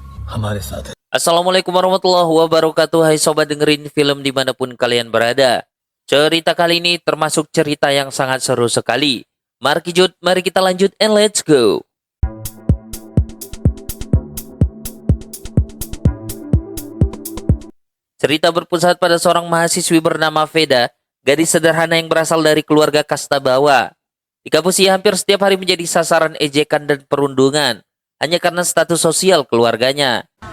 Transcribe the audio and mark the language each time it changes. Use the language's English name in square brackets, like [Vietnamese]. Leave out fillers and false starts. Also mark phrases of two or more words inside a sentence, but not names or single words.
[Hindi] हमारे साथ है। [Arabic] السلام عليكم ورحمة الله وبركاته. [Indonesian] Hai sobat dengerin film dimanapun kalian berada. Cerita kali ini termasuk cerita yang sangat seru sekali. Mari kita lanjut [English] and let's go. [Indonesian] Cerita berpusat pada seorang mahasiswi bernama Veda, gadis sederhana yang berasal dari keluarga kasta bawah. Di kampus ia hampir setiap hari menjadi sasaran ejekan dan perundungan, hanya karena status sosial keluarganya.